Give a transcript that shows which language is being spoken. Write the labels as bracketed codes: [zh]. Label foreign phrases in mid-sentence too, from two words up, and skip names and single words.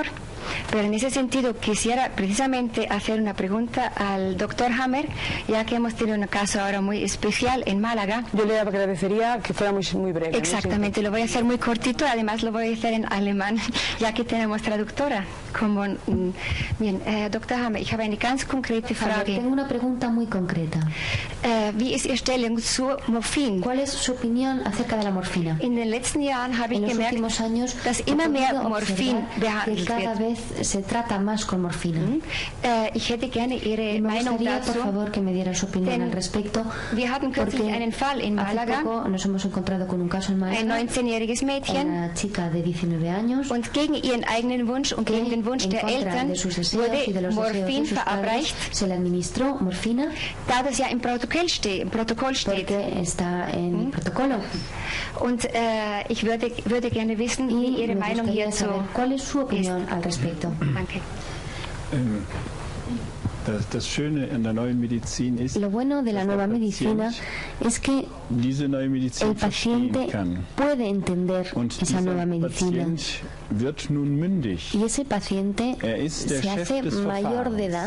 [es] Pero en ese sentido quisiera precisamente hacer una pregunta al doctor Hammer, ya que hemos tenido un caso ahora muy especial en Málaga. Yo le agradecería que fuera muy breve. Exactamente, lo voy a hacer muy cortito, además lo voy a hacer en alemán, ya que tenemos traductora. Bien, [de] Dr. Hammer, ich habe eine ganz konkrete Frage. [es] Tengo una pregunta muy concreta. [de] Wie ist Ihre Stellung zu Morphin? [es] ¿Cuál es su opinión acerca de la morfina? [de] In den letzten Jahren habe ich gemerkt, [es] últimos años [de] dass immer mehr Morphin behandelt [es] que cada vez se trata más con morfina. [de] Ich hätte gerne Ihre Meinung dazu. [es] Por favor, que me diera su opinión al respecto. [de] Wir hatten kürzlich einen Fall in Málaga. [es] Hace poco nos hemos encontrado con un caso en Málaga. [de] Ein 19-jähriges Mädchen. [es] Una chica de 19 años. [de] Und gegen ihren eigenen Wunsch und gegen den Wunsch der Eltern wurde Morphin verabreicht. [es] Se le administró morfina. [de] Da das ja im Protokoll steht. [es] Porque está en el protocolo. [de] Und ich würde gerne wissen, wie Ihre Meinung hierzu ist. [es] ¿Cuál es su opinión al respecto? [de] Danke. [es] Lo bueno de la nueva medicina es que el paciente puede entender esa nueva medicina y ese paciente se hace mayor de edad.